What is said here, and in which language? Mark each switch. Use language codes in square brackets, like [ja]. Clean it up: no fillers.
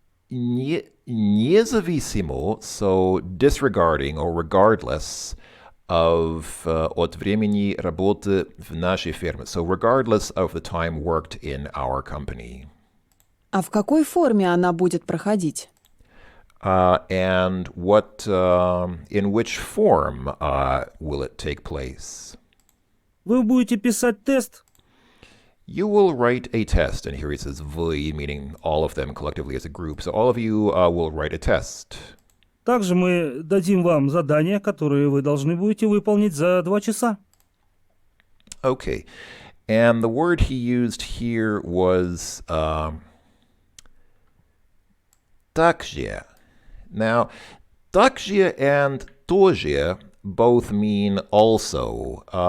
[ru] Независимо, [en] so disregarding or regardless of [ru] от времени работы в нашей фирме. [en] So regardless of the time worked in our company. [ru] А в какой форме она будет проходить? [en] And in which form will it take place? [ru] Вы будете писать тест. [en] You will write a test. And here he says вы, meaning all of them collectively as a group. So all of you will write a test. [ru] Также мы дадим вам задания, которые вы должны будете выполнить за 2 часа. [en] Okay. And the word he used here was также. Now, также and тоже both mean also.